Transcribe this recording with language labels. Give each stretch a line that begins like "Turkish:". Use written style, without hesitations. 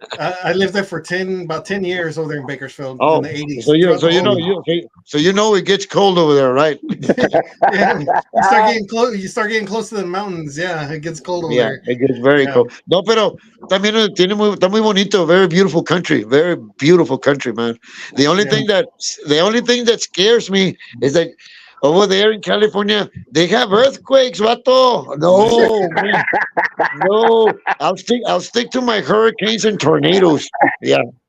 English: I lived there for about 10 years over there in Bakersfield in the 80s. So you know it gets cold over there, right? Yeah, you start getting close to the mountains. Yeah, it gets cold over there. It gets very cold.
Spanish: No, pero también está muy bonito.
English: Very beautiful country. Very beautiful country, man. The only thing that scares me is that over there in California, they have earthquakes, vato. No, man. No. I'll stick to my hurricanes and tornadoes. Yeah.